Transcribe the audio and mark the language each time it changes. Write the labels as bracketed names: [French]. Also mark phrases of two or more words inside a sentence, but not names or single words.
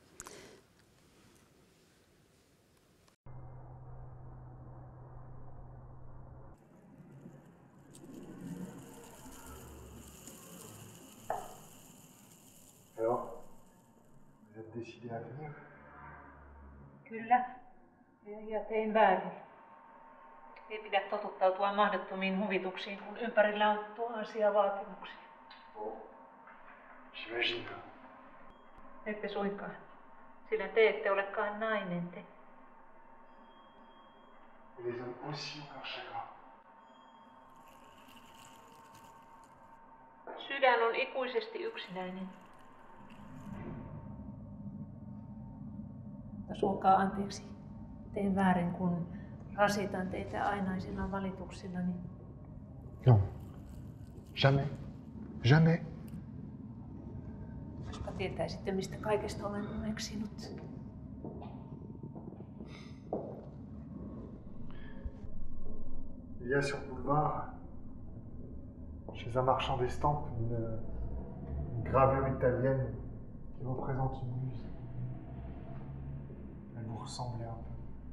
[French] Alors, vous êtes décidé à venir? [Finnish] Kyllä, ja tein väärin. Ei pidä totuttautua mahdottomiin huvituksiin, kun ympärillä on tuhansia vaatimuksia. [French] J'imagine. [Finnish] Ette suinkaan, sillä te ette olekaan nainen te. [French] Et les hommes aussi ont leur chagrin. [Finnish] Sydän on ikuisesti yksinäinen. Mutta suokaa anteeksi. Teen väärin, kun rasitan teitä ainaisilla valituksillani. [French] Non. Jamais. Jamais. [Finnish] Jospa tietäisitte, mistä kaikesta olen uneksinut. [French] Il y a sur le boulevard, chez un marchand d'estampes, une gravure italienne qui représente une muse. Elle vous ressemblait un peu.